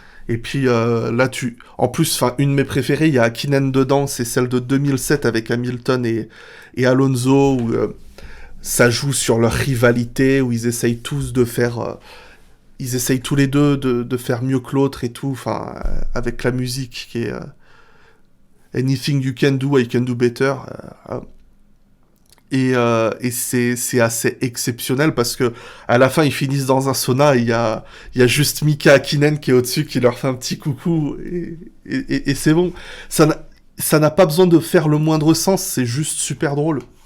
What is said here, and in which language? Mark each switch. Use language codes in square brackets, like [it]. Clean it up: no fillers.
[fr] Et puis là, en plus, enfin, une de mes préférées, il y a Hakkinen dedans, c'est celle de 2007 avec Hamilton et Alonso, où ça joue sur leur rivalité, où ils essayent tous de faire... ils essayent tous les deux de faire mieux que l'autre et tout, enfin, avec la musique qui est... [en] Anything you can do, I can do better. [fr] Et c'est assez exceptionnel parce que à la fin ils finissent dans un sauna et il y a juste Mika Hakkinen qui est au-dessus qui leur fait un petit coucou et c'est bon. Ça n'a pas besoin de faire le moindre sens, c'est juste super drôle.